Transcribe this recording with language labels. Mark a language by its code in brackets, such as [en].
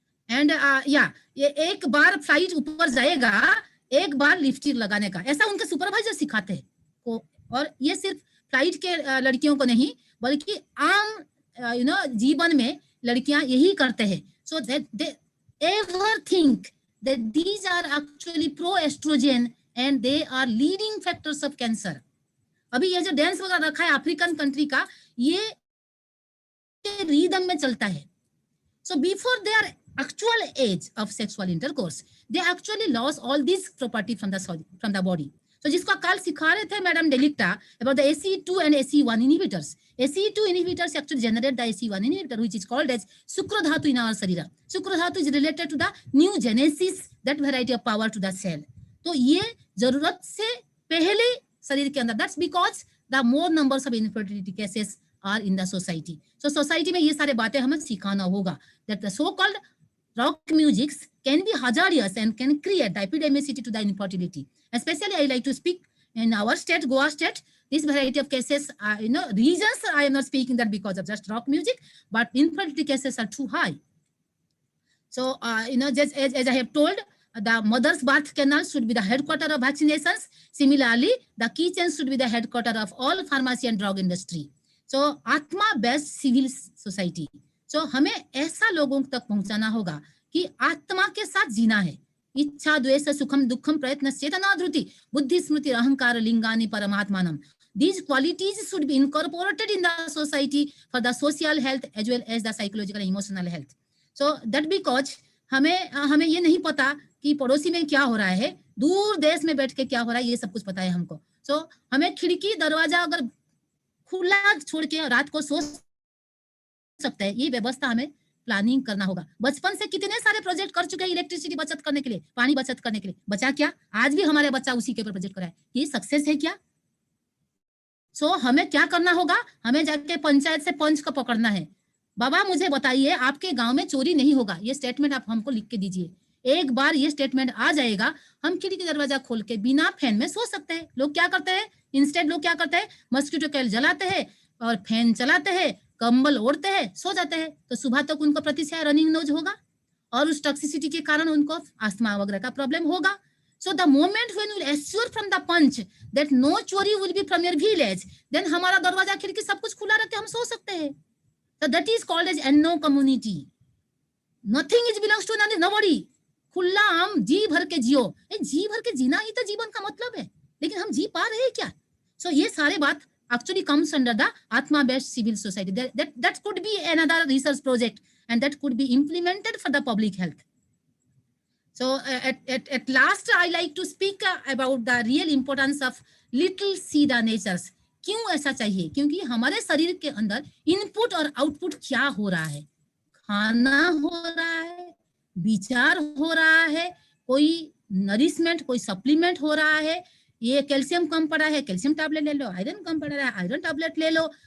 [hi] And ये एक बार flight ऊपर जाएगा, एक बार लिफ्टिंग लगाने का, ऐसा उनके सुपरवाइजर सिखाते हैं को। और ये सिर्फ फ्लाइट के लड़कियों को नहीं, बल्कि आम जीवन में लड़कियां यही करते हैं। [en] So that they ever think that these are actually pro-estrogen and they are leading factors of cancer. [hi] अभी ये जो डांस वगैरह रखा है अफ्रीकन कंट्री का, ये रिदम में चलता है। [en] So before their actual age of sexual intercourse, they actually lost all this property from the body. So [hi] जिसको कल सिखा रहे थे [en] Madam डेलिक्टा about the ACE2 and ACE1 inhibitors. ACE2 inhibitors actually generate the ACE1 inhibitor, which is called as Sukradhatu in our Sarira. Sukradhatu is related to the new genesis, that variety of power to the cell. [hi] तो ये जरूरत से पहले शरीर के अंदर, [en] that's because the more numbers of infertility cases are in the society. So society [hi] में ये सारे बातें हमें सिखाना होगा, [en] that the so-called rock musics can be hazardous and can create the epidemicity to the infertility. Especially I like to speak in our state, Goa state, this variety of cases, regions, I am not speaking that because of just rock music, but infertility cases are too high. So, just as I have told, the mother's birth canal should be the headquarter of vaccinations. Similarly, the kitchen should be the headquarter of all pharmacy and drug industry. So, Atma based civil society. [hi] So, हमें ऐसा लोगों तक पहुंचाना होगा कि आत्मा के साथ जीना है। [sa] इच्छा द्वेष सुखम दुखम प्रयत्न चेतना धृति बुद्धि स्मृति अहंकार लिंगानि परमात्मानम. [en] These qualities should be incorporated in the society for the social health as well as the psychological and emotional health. So that because [hi] हमें ये नहीं पता कि पड़ोसी में क्या हो रहा है, दूर देश में बैठ के क्या हो रहा है, ये सब कुछ पता है हमको. So हमें खिड़की दरवाजा अगर खुला छोड़ के रात को सो सकते हैं, ये व्यवस्था हमें प्लानिंग करना होगा. बचपन से कितने सारे प्रोजेक्ट कर चुके हैं इलेक्ट्रिसिटी बचत करने के लिए, पानी बचत करने के लिए. बचा क्या? आज भी हमारे बच्चा उसी के ऊपर प्रोजेक्ट कर रहा है. ये सक्सेस है क्या? सो हमें क्या करना होगा? हमें जाके पंचायत से पंच को पकड़ना है. बाबा मुझे बताइए आपके गांव में चोरी नहीं होगा, ये स्टेटमेंट आप हमको लिख के दीजिए. एक बार ये स्टेटमेंट आ जाएगा, हम खिड़की दरवाजा खोल के बिना फैन में सो सकते हैं. लोग क्या करते हैं? इंस्टेड लोग क्या करते हैं? मस्कीटो कॉइल जलाते हैं और फैन चलाते हैं, कंबल ओढ़ते हैं, सो जाते हैं. तो सुबह तक उनको प्रतिशत रनिंग नोज होगा और उस टॉक्सिसिटी के कारण उनको अस्थमा वगैरह का प्रॉब्लम होगा. [en] So the moment when we assure from the punch that no चोरी will be from your village, then [hi] हमारा दरवाजा खिड़की सब कुछ खुला रख के हम सो सकते हैं. [en] So that is called as no community. Nothing is belongs to nobody. [hi] खुला हम जी भर के जियो. जी भर के जीना ही तो जीवन का मतलब है, लेकिन हम जी पा रहे हैं क्या? [en] So [hi] ये सारे बात [en] actually comes under the Atma based civil society. That could be another research project and that could be implemented for the public health. So at last I like to speak about the real importance of little see the natures. [hi] क्यों ऐसा चाहिए? क्योंकि हमारे शरीर के अंदर input और output क्या हो रहा है. खाना हो रहा है, विचार हो रहा है, कोई नरिशमेंट, कोई सप्लीमेंट हो रहा है. ये कैल्शियम कम पड़ा है, कैल्शियम टैबलेट ले लो. आयरन कम पड़ा है, आयरन टैबलेट ले लो.